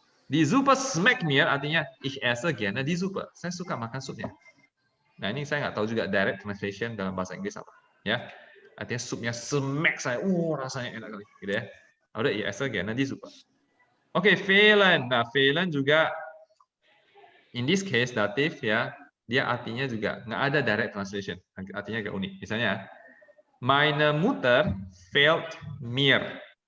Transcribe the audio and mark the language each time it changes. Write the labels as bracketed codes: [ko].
[de] Die Suppe schmeckt mir [id] artinya [de] ich esse gerne die Suppe. [id] Saya suka makan supnya. Nah, ini saya nggak tahu juga direct translation dalam bahasa Inggris apa. Ya, artinya supnya schmeckt saya. Rasanya enak kali, gitu ya. Udah, [de] ich esse gerne die Suppe. [id] Oke, fehlen. Nah, fehlen juga [en] in this case [id] datif ya, dia artinya juga nggak ada direct translation. Artinya agak unik. [de] Misalnya, meine Mutter fehlt mir.